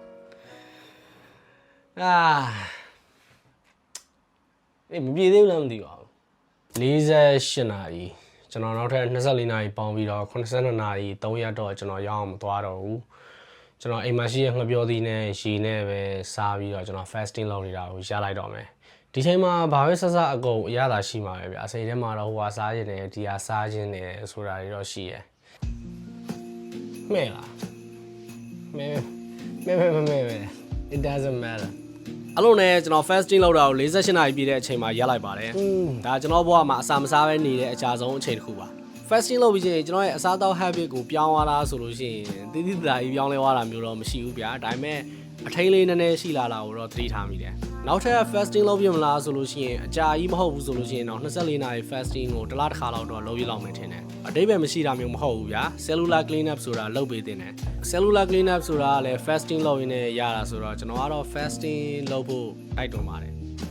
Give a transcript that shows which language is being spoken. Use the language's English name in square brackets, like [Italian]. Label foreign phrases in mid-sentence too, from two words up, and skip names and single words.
[Burmese] မပြေသေးဘူးလားမသိပါဘူး။48နာရီကျွန်တော်နောက်ထပ်24နာရီပေါင်းပြီးတော့82နာရီ3ရက်တော့ကျွန်တော်ရောက်အောင်မသွားတော့ဘူးကျွန်တော်အိမ်မှာရှိတဲ့ငှက်ပြောသီးနဲ့ရေနဲ့ပဲစားပြီးတော့ကျွန်တော် fasting လုပ်နေတာကိုရလိုက်တော့မယ်ဒီချိန်မှာဘာပဲဆက်ဆက်အကုန်အရသာရှိမှာပဲဗျအစိမ်ထဲမှာတော့ဟိုဟာစားခြင်းနဲ့ဒီဟာစားခြင်းနဲ့ဆိုတာတွေတော့ရှိရယ်မဲလားမဲ [English] it doesn't matter [Burmese] အဲ့လိုနဲ့ကျွန်တော် fasting လုပ်တာကို48နာရီပြည့်တဲ့အချိန်မှာရက်လိုက်ပါတယ်ဒါကျွန်တော်ဘဝမှာအစာမစားဘဲနေတဲ့အကြာဆုံးအချိန် တစ်ခုပါ fasting လုပ်ပြီးချင်းကျွန်တော်ရဲ့အစားအသောက် habit ကိုပြောင်းသွားတာဆိုလို့ရှိရင်တိတိကျကျပြောင်းလဲသွားတာမျိုးတော့မရှိဘူးဗျာဒါပေမဲ့အထိန်လေးနည်းနည်းရှိလာတာကိုတော့သတိထားမိတယ်နောက်ထပ် fasting လုပ်ပြမလားဆိုလို့ရှိရင်အကြာကြီးမဟုတ်ဘူးဆိုလို့ရှိရင်တော့24နာရီ fasting ကိုတစ်လတစ်ခါလောက်တော့လုပ်ရလောက်မယ်ထင်တယ်အတိတ်ပဲမရှိတာမျိုးမဟုတ်ဘူးဗျာ [English] cellular clean up [Burmese] ဆိုတာလုပ်ပေးတင်တယ် [English] cellular clean up [Burmese] ဆိုတာကလည်း fasting လုပ်ရင်းနဲ့ရတာဆိုတော့ကျွန်တော်ကတော့ fasting လုပ်ဖို့တိုက်တွန်းပါတယ်